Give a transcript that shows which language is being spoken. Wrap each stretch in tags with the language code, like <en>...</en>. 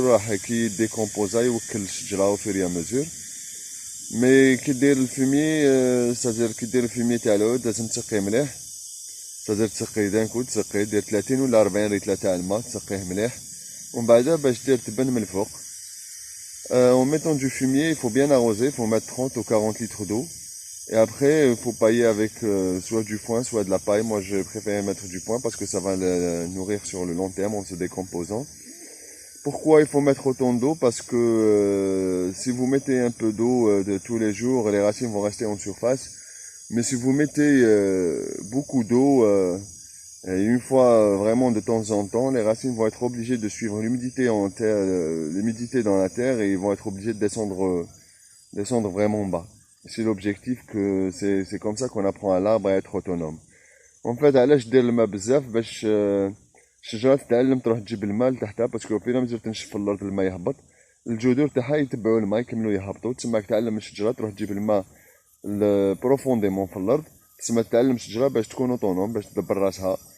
<ar>راح كي ديكومبوزا يوكل الشجره او فير يا مزور. مي كي دير الفيمي صافي كي دير الفيمي تاع العود لازم تسقيه مليح، صافي تسقيه دان كود تسقيه دير 30 ولا 40 لتر تاع الماء تسقيه مليح، ومن بعد باش دير تبن من الفوق.</ar> <fr>En mettant du fumier, il faut bien arroser, il faut mettre 30 ou 40 litres d'eau. Et après, il faut pailler avec soit du foin, soit de la paille. Moi, je préfère mettre du foin parce que ça va le nourrir sur le long terme en se décomposant. Pourquoi il faut mettre autant d'eau? Parce que si vous mettez un peu d'eau de tous les jours, les racines vont rester en surface. Mais si vous mettez beaucoup d'eau, et une fois vraiment de temps en temps, les racines vont être obligées de suivre l'humidité en terre, l'humidité dans la terre, et ils vont être obligés de descendre vraiment bas. C'est l'objectif, que c'est comme ça qu'on apprend à l'arbre à être autonome.</fr> <ar>En fait, علاش دير الماء بزاف؟ باش الشجرة تتعلم تروح تجيب الماء لتحتها، باسكو فينا مزال تنشف الارض الماء يهبط، الجذور تاعها يتبعوا الماء يكملوا يهبطوا، تسمى تعلم الشجرة تروح تجيب الماء بروفونديمون في الارض، تسمى تعلم الشجرة باش تكون اوتونوم، باش تدبر راسها.</ar>